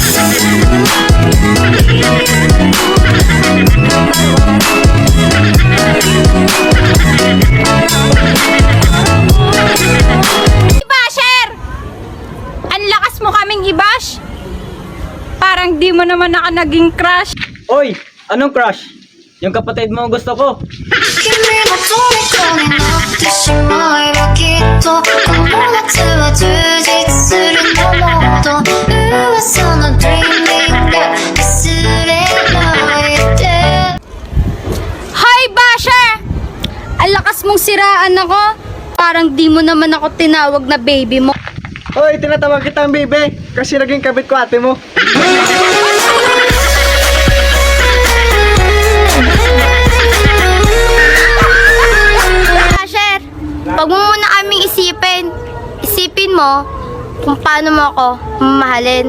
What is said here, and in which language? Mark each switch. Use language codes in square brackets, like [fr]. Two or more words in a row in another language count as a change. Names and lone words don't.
[tl] Basher! Ang lakas mo kaming i-bash. Parang di mo naman ako naging crush. Oy, anong crush? Yung kapatid mo ang gusto ko. [ja] 君も虜になってしまえばきっとこの夏は充実すると思うと噂の dreaming が忘れないで [tl] Hi, Basher! Ang lakas mong siraan ako. Parang di mo naman ako tinawag na baby mo. Oy, tinatawag kitang baby kasi naging kabit ko ate mo. Basher, pag mo muna kaming isipin mo kung paano mo ako mamahalin.